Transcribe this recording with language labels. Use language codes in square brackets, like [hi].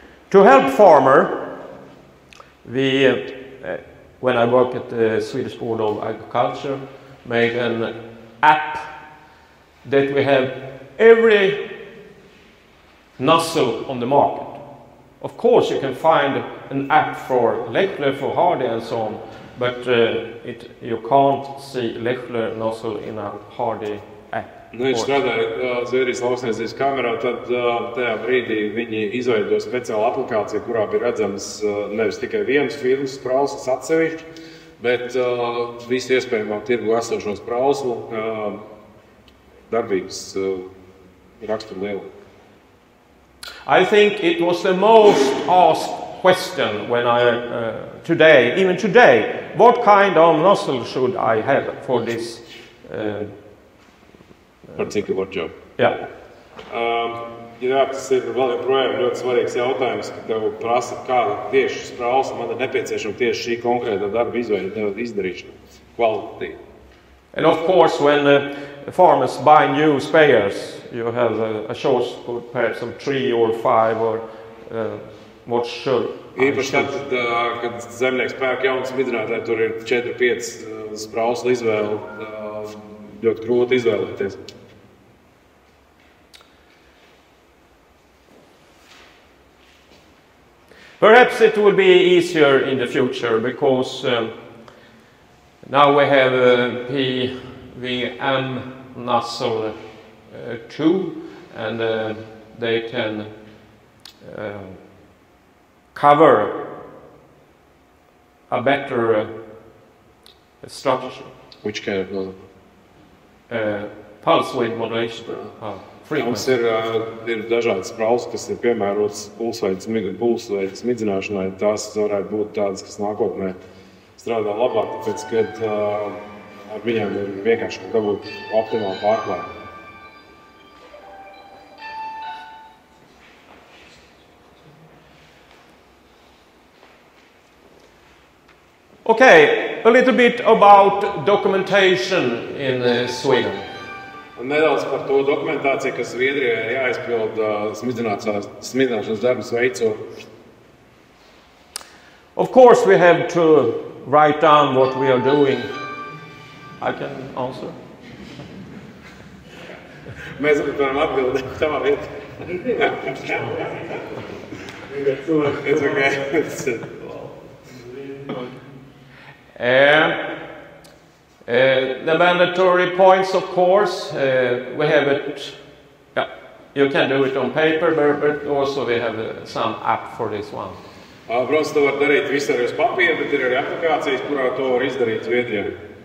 [en] To help farmer, we, when I work at the Swedish Board of Agriculture, made an app that we have every nozzle on the market. Of course, you can find an app for Lechler, for Hardy and so on, but you can't see Lechler nozzle in a Hardy app. [lv] Viņš strādāja Zviedrijas lauksniecības kamerā, tad tajā brīdī viņi izveidoja speciālu aplikāciju, kurā bija redzams nevis tikai vienas firmas sprauslas atsevišķi, bet visu iespējamā tirgu esošo sprauslu darbības raksturu lielu. [en] I think it was the most asked question when even today, what kind of nozzle should I have for this Particular job. Yeah. [lv] Jā, tas ir vēl joprojām ļoti svarīgs jautājums, ka tev prasa, kāda tieši sprausa man ir nepieciešama tieši šī konkrētā darba izdarīšana. [en] Quality. And of course, when farmers buy new spares, you have a choice for perhaps some 3 or 5 or what should. [lv] Īpaši tad, kad zemnieks pērk jaunu smidzinātāju, tur ir 4-5 sprauslu izvēle, ļoti grūti izvēlēties. [en] Perhaps it will be easier in the future because now we have PVM nozzle 2 and they can cover a better structure. Which kind of nozzle? Pulse width modulation. [lv] Mums ir dažādas sprausas, kas ir piemērotas pulsveida smidzināšanai. Tās varētu būt tādas, kas nākotnē strādā labāk, tāpēc, kad ar viņiem ir vienkārši dabūt optimālu pārklājumu. [en] Okay, a little bit about documentation in Sweden. [lv] Nedaudz par to dokumentāciju, kas Zviedrijā ir jāizpild smidzināšanas darbus veicot. [en] Of course, we have to write down what we are doing. I can answer. [lv] Mēs varam atbildēt tavā vietā. [en] It's okay. The mandatory points, of course, we have it, yeah, you can do it on paper, but also we have some app for this one. [lv] Protams, to var darīt visu arī uz papīra, bet ir arī aplikācijas, kurā to var izdarīt Zviedrijā.